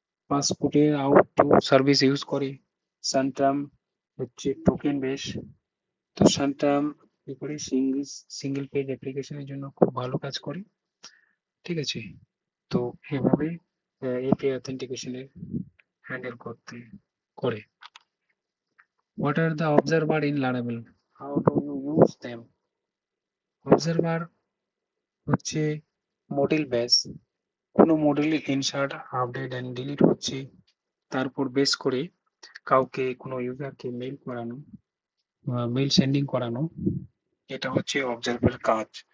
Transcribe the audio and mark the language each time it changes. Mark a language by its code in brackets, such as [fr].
[bn] পাসপোর্টের out to service use করে। সানট্রাম হচ্ছে টোকেন বেস, তো সানট্রাম কি করে সিঙ্গেল পেজ অ্যাপ্লিকেশনের জন্য খুব ভালো কাজ করে, ঠিক আছে। তো এভাবে এপিআই অথেন্টিকেশনের হ্যান্ডেল করে। [en] What are the observer in Laravel? How do you use them? [bn] Observer হচ্ছে মডেল বেস, কোনো মডেলের ইনসার্ট আপডেট এন্ড ডিলিট হচ্ছে তার উপর বেস করে কাউকে কোনো ইউজারকে মেইল করানো, মেইল সেন্ডিং করানো, এটা হচ্ছে অবজারভার কাজ।